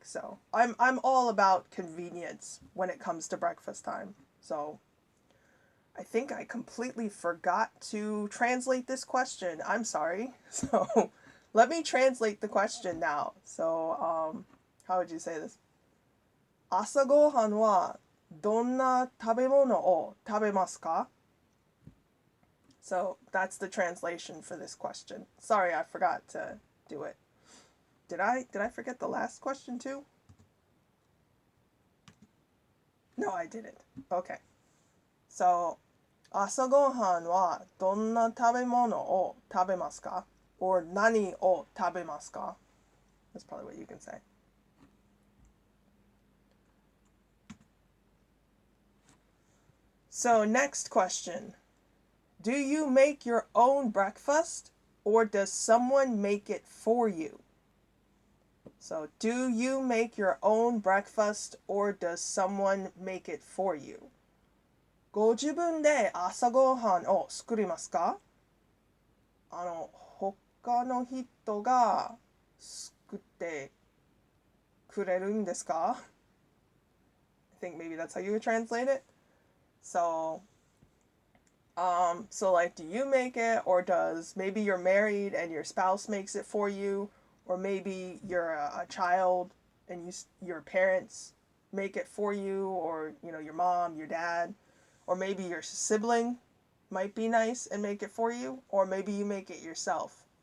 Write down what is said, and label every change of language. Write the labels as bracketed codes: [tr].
[en] So I'm all about convenience when it comes to breakfast time. So I think I completely forgot to translate this question. I'm sorry. So let me translate the question now. So how would you say this? [ja] 朝ごはんはどんな食べ物を食べますか? [en] So that's the translation for this question. Sorry, I forgot to do it. Did I forget the last question too? No, I didn't. Okay. [ja] So, 朝ごはんはどんな食べ物を食べますか? Or 何を食べますか? [en] That's probably what you can say. So, next question. Do you make your own breakfast or does someone make it for you? So, do you make your own breakfast or does someone make it for you? [ja] ご自分で朝ごはんを作りますか? 他の人が作ってくれるんですか? [en] I think maybe that's how you would translate it. So like, do you make it, or does maybe you're married and your spouse makes it for you, or maybe you're a child and your parents make it for you, or your mom, your dad, or maybe your sibling might be nice and make it for you, or maybe you make it yourself.